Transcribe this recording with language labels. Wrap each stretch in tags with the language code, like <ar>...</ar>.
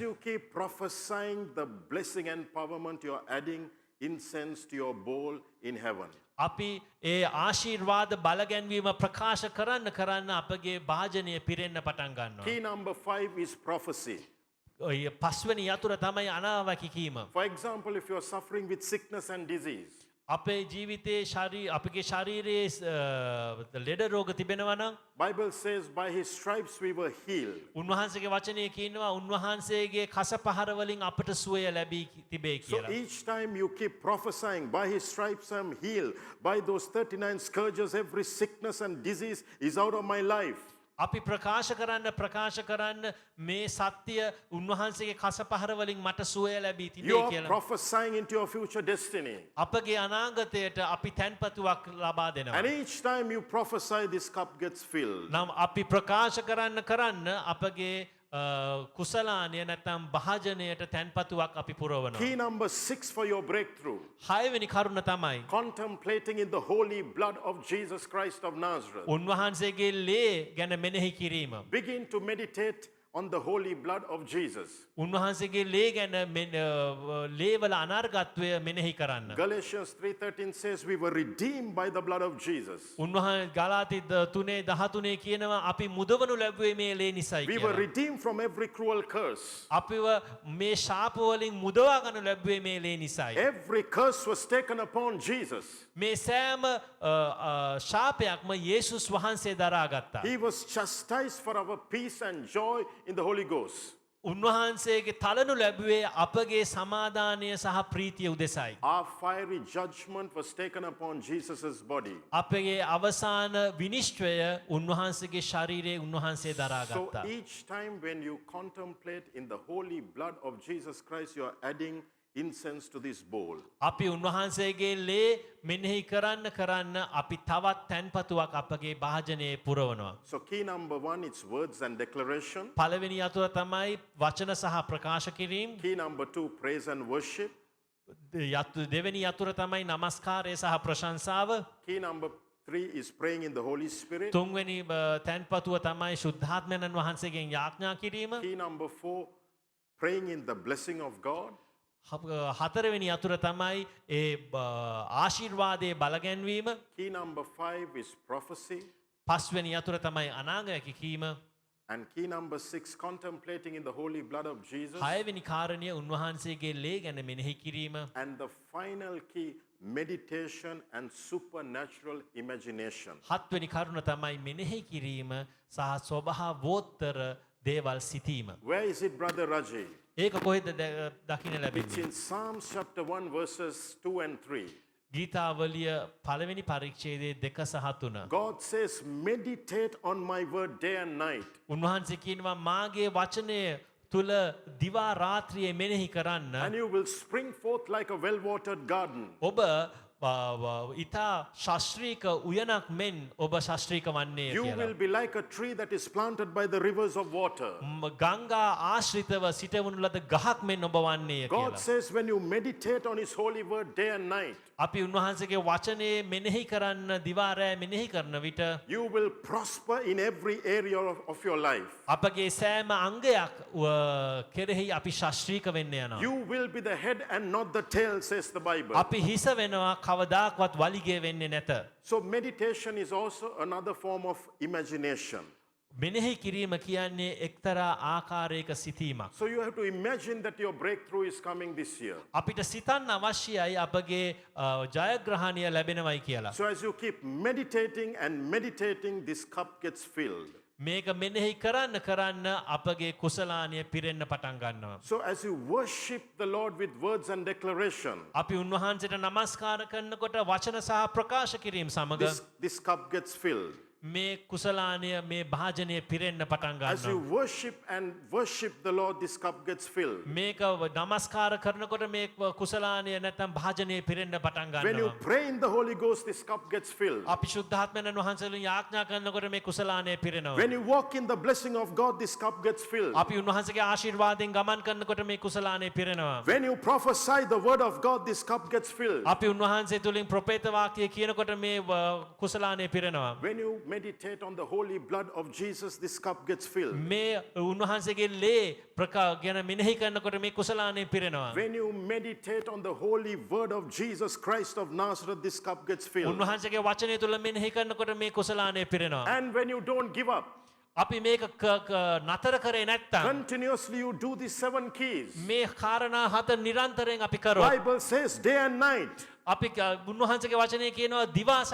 <en>you keep prophesying the blessing and empowerment, you're adding incense to your bowl in heaven.</en> <si>අපි ඒ ආශිර්වාද බලගැන්වීම ප්‍රකාශ කරන්න අපගේ භාජනය පිරෙන්න පටන් ගන්නවා.</si> <en>Key number 5 is prophecy.</en> <si>පස්වෙනි යතුර තමයි අනාවැකි කීම.</si> <en>For example, if you're suffering with sickness and disease,</en> <si>අපේ ජීවිතයේ අපගේ ශරීරයේ ලෙඩ රෝග තිබෙනවා නම්</si> <en>Bible says by his stripes we were healed.</en> <si>උන්වහන්සේගේ වචනය කියනවා උන්වහන්සේගේ කස පහර වලින් අපට සුවය ලැබී තිබේ</si> <en>So</en> <si>කියලා.</si> <en>each time you keep prophesying, by his stripes I'm healed, by those 39 scourges every sickness and disease is out of my life.</en> <si>අපි ප්‍රකාශ කරන්න මේ සත්‍ය උන්වහන්සේගේ කස පහර වලින් මට සුවය ලැබී</si> <en>You</en> <si>තිබේ</si> <en>are</en> <si>කියලා.</si> <en>prophesying into your future destiny.</en> <si>අපගේ අනාගතයට අපි තැන්පතුවක් ලබා දෙනවා.</si> <en>And each time you prophesy, this cup gets filled.</en> <si>නම් අපි ප්‍රකාශ කරන්න අපගේ කුසලානය නැත්නම් භාජනයට තැන්පතුවක් අපි පුරවනවා.</si> <en>Key number 6 for your breakthrough.</en> <si>6 වෙනි කරුණ තමයි</si> <en>Contemplating in the holy blood of Jesus Christ of Nazareth.</en> <si>උන්වහන්සේගේ ලේ ගැන මෙනෙහි කිරීම.</si> <en>Begin to meditate on the holy blood of Jesus.</en> <si>උන්වහන්සේගේ ලේ ගැන ලේවල අනර්ගත්වය මෙනෙහි කරන්න.</si> <en>Galatians 3:13 says we were redeemed by the blood of Jesus.</en> <si>උන්වහන්සේ ගලාති 3:13 කියනවා අපි මුදවනු ලැබුවේ මේ ලේ නිසායි</si> <en>We were</en> <si>කියලා.</si> <en>redeemed from every cruel curse.</en> <si>අපිව මේ ශාප වලින් මුදවා ගන්න ලැබුවේ මේ ලේ නිසායි.</si> <en>Every curse was taken upon Jesus.</en> <si>මේ සෑම ශාපයක්ම යේසුස් වහන්සේ දරාගත්තා.</si> <en>He was chastised for our peace and joy in the Holy Ghost.</en> <si>උන්වහන්සේගේ තලනු ලැබුවේ අපගේ සමාදානය සහ ප්‍රීතිය උදෙසයි.</si> <en>Our fiery judgment was taken upon Jesus' body.</en> <si>අපගේ අවසාන විනිශ්චය උන්වහන්සේගේ ශරීරයේ උන්වහන්සේ</si> <en>So</en> <si>දරාගත්තා.</si> <en>each time when you contemplate in the holy blood of Jesus Christ, you are adding incense to this bowl.</en> <si>අපි උන්වහන්සේගේ ලේ මෙනෙහි කරන්න අපි තවත් තැන්පතුවක් අපගේ භාජනයේ පුරවනවා.</si> <en>So key number 1, it's words and declaration.</en> <si>පළවෙනි යතුර තමයි වචන සහ ප්‍රකාශ කිරීම.</si> <en>Key number 2, praise and worship.</en> <si>දෙවෙනි යතුර තමයි නමස්කාරය සහ ප්‍රශංසාව.</si> <en>Key number 3 is praying in the Holy Spirit.</en> <si>තුන්වෙනි තැන්පතුව තමයි ශුද්ධාත්මයන් වහන්සේගෙන් යාඥා කිරීම.</si> <en>Key number 4, praying in the blessing of God.</en> <si>හතරවෙනි යතුර තමයි ඒ ආශිර්වාදයේ බලගැන්වීම.</si> <en>Key number 5 is prophecy.</en> <si>පස්වෙනි යතුර තමයි අනාගත කීම.</si> <en>And key number 6, contemplating in the holy blood of Jesus.</en> <si>හයවෙනි කාරණය උන්වහන්සේගේ ලේ ගැන මෙනෙහි කිරීම.</si> <en>And the final key, meditation and supernatural imagination.</en> <si>හත්වෙනි කරුණ තමයි මෙනෙහි කිරීම සහ ස්වභාවෝත්තර දේවල් සිතීම.</si> <en>Where is it, Brother Raji?</en> <si>ඒක කොහෙද දකින්න</si> <en>It's</en> <si>ලැබෙන්නේ?</si> <en>in Psalms chapter 1 verses 2 and 3.</en> <si>ගීතාවලිය පළවෙනි පරිච්ඡේදයේ 2 සහ 3.</si> <en>God says, meditate on my word day and night.</en> <si>උන්වහන්සේ කියනවා මාගේ වචනය තුල දිවා රාත්‍රියේ මෙනෙහි කරන්න.</si> <en>And you will spring forth like a well-watered garden.</en> <si>ඔබ ඉතා ශාස්ත්‍රීක උයනක් මෙන් ඔබ ශාස්ත්‍රීක වන්නේ</si> <en>You</en> <si>කියලා.</si> <en>will be like a tree that is planted by the rivers of water.</en> <si>ගංගා ආශ්‍රිතව සිටවනු ලද ගහක් මෙන් ඔබ වන්නේ</si> <en>God</en> <si>කියලා.</si> <en>says when you meditate on his holy word day and night,</en> <si>අපි උන්වහන්සේගේ වචනේ මෙනෙහි කරන්න දිවා රෑ මෙනෙහි කරන විට</si> <en>you will prosper in every area of your life.</en> <si>අපගේ සෑම අංගයක් කෙරෙහි අපි ශාස්ත්‍රීක වෙන්න යනවා.</si> <en>You will be the head and not the tail, says the Bible.</en> <si>අපි හිස වෙනවා කවදාකවත් වලිගේ වෙන්නේ නැත.</si> <en>So meditation is also another form of imagination.</en> <si>මෙනෙහි කිරීම කියන්නේ එක්තරා ආකාරයක සිතීමක්.</si> <en>So you have to imagine that your breakthrough is coming this year.</en> <si>අපිට සිතන්න අවශ්‍යයි අපගේ ජයග්‍රහණය ලැබෙනවයි කියලා.</si> <en>So as you keep meditating, this cup gets filled.</en> <si>මේක මෙනෙහි කරන්න අපගේ කුසලානය පිරෙන්න පටන් ගන්නවා.</si> <en>So as you worship the Lord with words and declaration,</en> <si>අපි උන්වහන්සේට නමස්කාර කරනකොට වචන සහ ප්‍රකාශ කිරීම සමග</si> <en>this cup gets filled.</en> <si>මේ කුසලානය මේ භාජනය පිරෙන්න පටන්</si> <en>As you</en> <si>ගන්නවා.</si> <en>worship the Lord, this cup gets filled.</en> <si>මේක නමස්කාර කරනකොට මේ කුසලානය නැත්නම් භාජනය පිරෙන්න පටන්</si> <en>When you</en> <si>ගන්නවා.</si> <en>pray in the Holy Ghost, this cup gets filled.</en> <si>අපි ශුද්ධාත්මයන් වහන්සේගෙන් යාඥා කරනකොට මේ කුසලානය පිරෙනවා.</si> <en>When you walk in the blessing of God, this cup gets filled.</en> <si>අපි උන්වහන්සේගේ ආශිර්වාදයෙන් ගමන් කරනකොට මේ කුසලානය පිරෙනවා.</si> <en>When you prophesy the word of God, this cup gets filled.</en> <si>අපි උන්වහන්සේ තුලින් ප්‍රොපේත වාක්‍යය කියනකොට මේ කුසලානය පිරෙනවා.</si> <en>When you meditate on the holy blood of Jesus, this cup gets filled.</en> <si>මේ උන්වහන්සේගේ ලේ ගැන මෙනෙහි කරනකොට මේ කුසලානය පිරෙනවා.</si> <en>When you meditate on the holy word of Jesus Christ of Nazareth, this cup gets filled.</en> <si>උන්වහන්සේගේ වචනය තුල මෙනෙහි කරනකොට මේ කුසලානය පිරෙනවා.</si> <en>And when you don't give up,</en> <si>අපි මේක නතර කරේ නැත්තම්</si> <en>continuously you do these 7 keys.</en> <si>මේ කාරණා හත නිරන්තරයෙන් අපි කරොත්</si> <en>Bible says day and night.</en> <si>අපි උන්වහන්සේගේ වචනය කියනවා දිවා සහ</si>